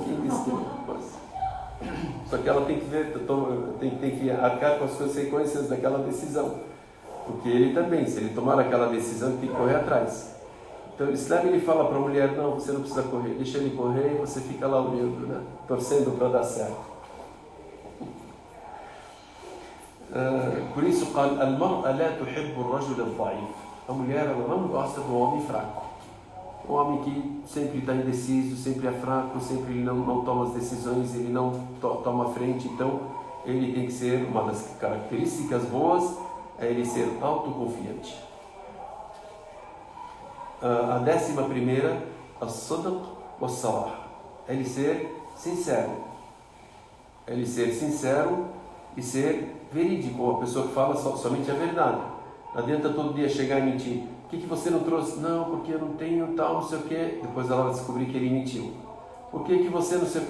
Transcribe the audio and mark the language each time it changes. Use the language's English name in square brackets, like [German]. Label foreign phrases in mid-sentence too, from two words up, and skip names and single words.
[Portuguese] Quem disse que só que ela tem que ver, tem que arcar com as consequências daquela decisão. Porque ele também, se ele tomar aquela decisão, ele tem que correr atrás. Então, o Islam ele fala para a mulher, não, você não precisa correr, deixa ele correr e você fica lá olhando, né? Torcendo para dar certo. Por isso, [Arabic] المرأة لا تحب الرجل الضعيف. [Portuguese] A mulher ela não gosta do homem fraco. O homem que sempre está indeciso, sempre é fraco, sempre ele não toma as decisões, ele não toma a frente. Então, ele tem que ser, uma das características boas é ele ser autoconfiante. A 11ª, [Arabic] الصدق والصراحة. [Portuguese] Ele ser sincero. Ele ser sincero e ser verídico, uma pessoa que fala somente a verdade. Não adianta todo dia chegar e mentir. Por que você não trouxe? Não, porque eu não tenho tal, não sei o quê. Depois ela vai descobrir que ele mentiu. Por que você não sei?